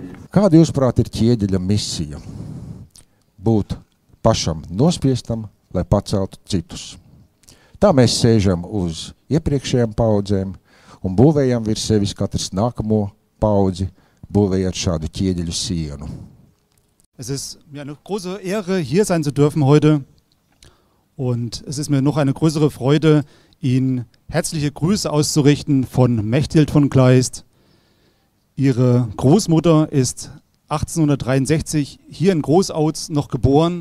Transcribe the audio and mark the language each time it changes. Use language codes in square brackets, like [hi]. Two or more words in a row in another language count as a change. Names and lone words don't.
[lv] Kāda jūsuprāt ir ķieģeļa misija? Būt pašam nospiestam, lai paceltu citus. Tā mēs sēžam uz iepriekšējām paudzēm un būvējam virs sevis katrs nākamo paudzi, būvējot šādu ķieģeļu sienu. [de] Es ist mir eine große Ehre, hier sein zu dürfen heute. Und es ist mir noch eine größere Freude, Ihnen herzliche Grüße auszurichten von Mechthild von Kleist. Ihre Großmutter ist 1863 hier in Großauz noch geboren.